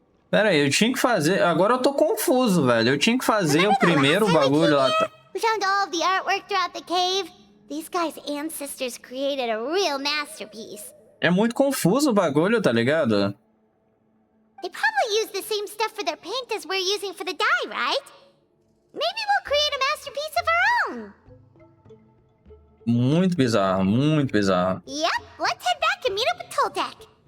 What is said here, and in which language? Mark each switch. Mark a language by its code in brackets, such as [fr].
[pt] Pera aí, eu tinha que fazer... Agora eu tô confuso, velho. Eu tinha que fazer o primeiro bagulho lá. [en] We found all of the artwork throughout the cave. These guys' ancestors created a real masterpiece. [pt] É muito confuso o bagulho, tá ligado? [en] They probably use the same stuff for their paint as we're using for the dye, right? Maybe we'll create a masterpiece of our own. [pt] Muito bizarro, muito bizarro. [en] Yep, let's head back and meet up with Toltec.